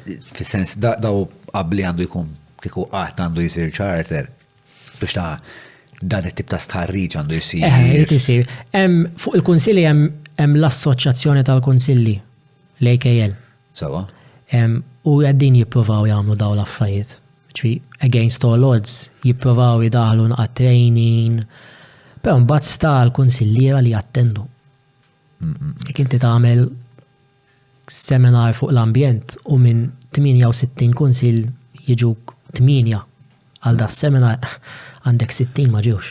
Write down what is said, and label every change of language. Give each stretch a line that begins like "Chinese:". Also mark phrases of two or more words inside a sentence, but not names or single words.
Maltese: Fis-sens daw qabli għandu jkun kieku qatt għandu jsir charter biex ta' dan it-tip ta' stħarriġ għandu jsir. Irid isir. Fuq il-kunsilli hemm l-Assoċjazzjoni tal-Kunsilli, l-AKL. Sewa. U għaddin jippruvaw jagħmlu dawn l-affarijiet. Ġifi,
English: against all odds,
Maltese: jippruvaw jidaħlu naqgħod training, però mbagħad sta l-kunsilliera li jattendu. Jekk inti tagħmel seminar fuq l-ambjent u minn 68 kunsill jiġuk 8 għal da seminar għandek 60 ma ġewx.